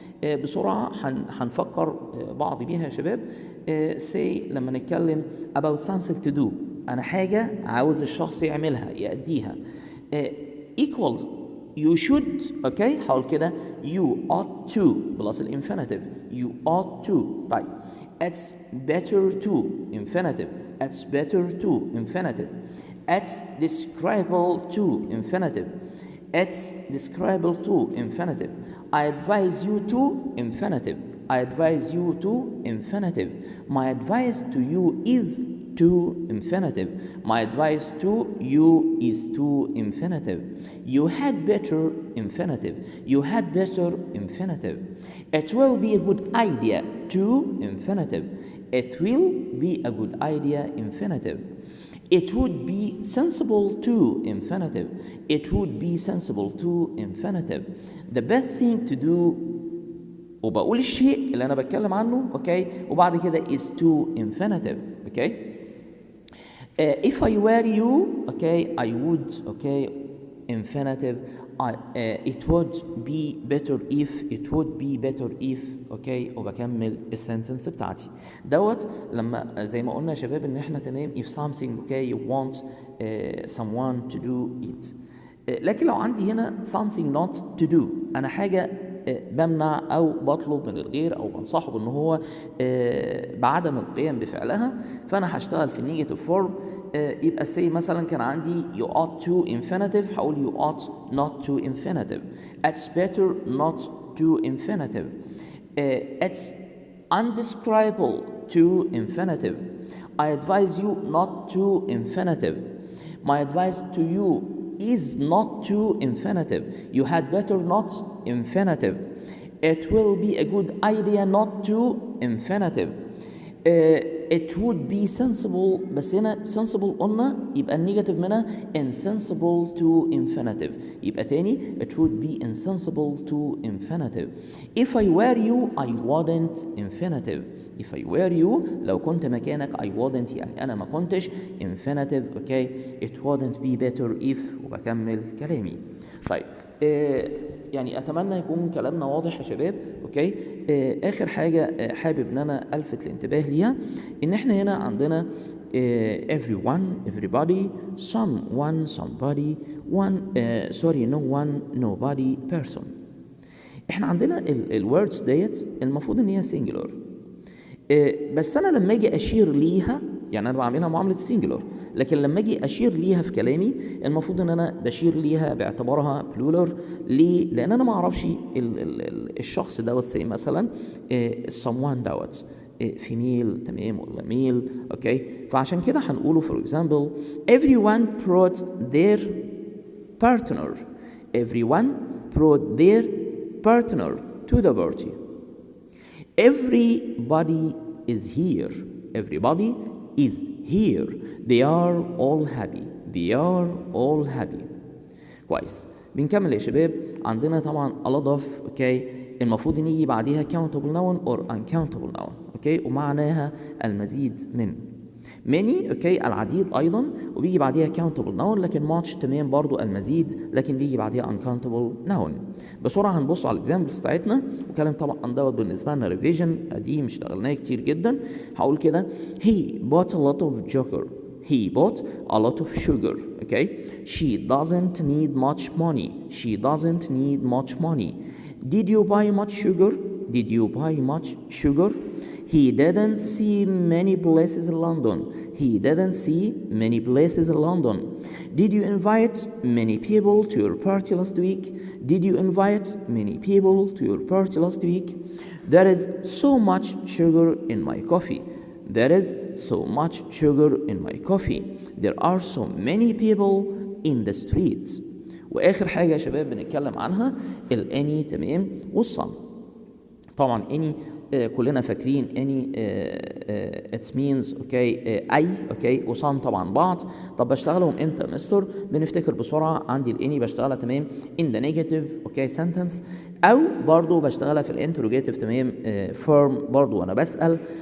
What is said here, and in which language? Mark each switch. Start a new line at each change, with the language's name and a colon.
Arabic: بسرعه هنفكر بعض بيها يا شباب. say لما نتكلم about something to do، انا حاجه عاوز الشخص يعملها يأديها.
English: equals you should.
Arabic: اوكي هقول كده
English: you ought to
Arabic: بلس الانفينيتيف.
English: you ought to. طيب it's better to infinitive. it's better to infinitive. it's describable to infinitive. it's describable to infinitive. I advise you to infinitive. I advise you to infinitive. my advice to you is to infinitive. my advice to you is to infinitive. you had better infinitive. you had better infinitive. it will be a good idea to infinitive. it will be a good idea infinitive. it would be sensible to infinitive. it would be sensible to infinitive.
Arabic: the best thing to do وبقول الشيء اللي انا بتكلم عنه اوكي وبعد كده
English: is to infinitive. Okay if I were you okay I would okay infinitive. it would be better if. it would be better if.
Arabic: اوكي وبكمل السنتنس بتاعتي دوت لما زي ما قلنا يا شباب ان احنا تمام
English: if something okay you want someone to do it.
Arabic: لكن لو عندي هنا something not to do انا حاجه بمنع او بطلب من الغير او بنصحه بان هو بعدم القيام بفعلها، فانا هشتغل في النيجاتيف فورم.
English: يبقى say
Arabic: مثلا كان عندي
English: you ought to infinitive هقول you ought not to infinitive. it's better not to infinitive. it's undescribable to infinitive. I advise you not to infinitive. my advice to you is not to infinitive. You had better not infinitive. It will be a good idea not to infinitive. It would be sensible.
Arabic: بس هنا sensible قلنا يبقى النيجاتيف منها insensible to infinitive.
English: يبقى تاني it would be insensible to infinitive. If I were you I wouldn't infinitive. If I were you
Arabic: لو كنت مكانك
English: I wouldn't
Arabic: يعني أنا ما كنتش
English: infinitive. Okay, it wouldn't be better if
Arabic: وبكمل كلامي. طيب يعني اتمنى يكون كلامنا واضح يا شباب. اوكي اخر حاجه حابب ان انا الفت الانتباه ليها ان احنا هنا عندنا
English: everyone, everybody, someone, somebody, one no one, nobody, person.
Arabic: احنا عندنا الوردز ديت المفروض ان هي singular. بس انا لما اجي اشير ليها يعني انا بعملها معامله singular، لكن لما اجي اشير ليها في كلامي المفروض ان انا بشير ليها باعتبارها plural. ليه؟ لان انا ما اعرفش الشخص دوت زي مثلا someone دوت female تمام ولا male.
English: okay
Arabic: فعشان كده هنقوله
English: for example everyone brought their partner. everyone brought their partner to the party. Everybody is here. Everybody is here. They are all happy. They are all happy.
Arabic: كويس بنكمل يا شباب.
English: عندنا طبعا a lot of okay
Arabic: المفروض ان يجي بعديها
English: countable noun or uncountable noun.
Arabic: اوكي ومعناها المزيد من many. اوكي العديد ايضا وبيجي بعديها countable noun، لكن much تمام برضو المزيد لكن بيجي بعديها uncountable noun. بسرعه هنبص على الاكزامبلز بتاعتنا وكلام طبعا دوت بالنسبه لنا ريفيجن قديم اشتغلناه كتير جدا. هقول كده
English: he bought a lot of sugar. He bought a lot of sugar. Okay, she doesn't need much money. She doesn't need much money. Did you buy much sugar? Did you buy much sugar? He didn't see many places in London. He didn't see many places in London. Did you invite many people to your party last week? Did you invite many people to your party last week? There is so much sugar in my coffee. There is so much sugar in my coffee. There are so many people in the streets.
Arabic: واخر حاجه يا شباب بنتكلم عنها الاني تمام والصم. طبعا اني كلنا فاكرين اني
English: it means
Arabic: اوكي اي اوكي وصم طبعا بعض. طب بشتغلهم امتى يا مستر؟ بنفتكر بسرعه. عندي الاني بشتغلها تمام in the negative اوكي sentence، او برضو بشتغلها في الانتروجيتيف تمام firm برضو وانا بسال.